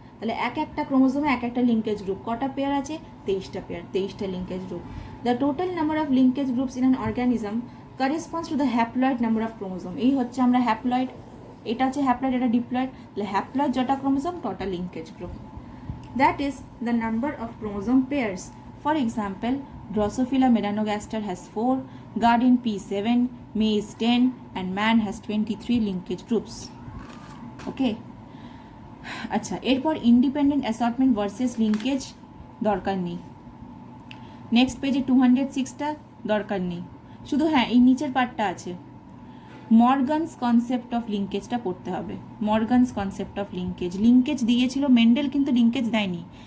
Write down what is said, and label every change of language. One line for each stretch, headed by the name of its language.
Bangla: তাহলে এক একটা ক্রোমোজোমে এক একটা লিঙ্কেজ গ্রুপ, কটা পেয়ার আছে? 23টা pair, 23টা linkage group.
English: The total number of linkage groups in an organism corresponds to the haploid number of chromosome.
Bangla: এই হচ্ছে আমরা হ্যাপ্লয়েড, এটা হচ্ছে হ্যাপ্লয়েড, এটা ডিপ্লয়েড। তাহলে haploid যটা chromosome তটা linkage group.
English: That is the number of chromosome pairs. For example, Drosophila melanogaster has 4, Guardian P7, Maize 10, and man has 23 linkage groups. Okay.
Bangla: আচ্ছা, এরপর independent assortment versus linkage দরকার নেই। Next পেজে 206টা দরকার নেই, শুধু হ্যাঁ এই নিচের পার্টটা আছে। মর্গানস কনসেপ্ট অফ লিঙ্কেজটা পড়তে হবে। Morgan's concept of linkage, linkage দিয়েছিল মেন্ডেল, কিন্তু লিঙ্কেজ দেয়নি।